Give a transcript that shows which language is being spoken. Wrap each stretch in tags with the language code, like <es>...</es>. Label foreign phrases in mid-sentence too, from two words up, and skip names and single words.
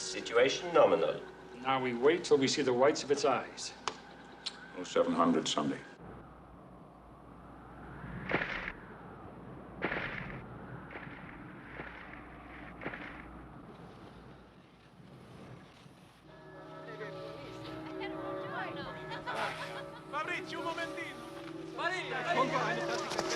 <en>Situation nominal. Now we wait till we see the whites of its eyes. 0700 Sunday.</en> <it>Fabrizio, un momentino. Maria,</it> <de>Compra eine Tasse Kaffee.</de>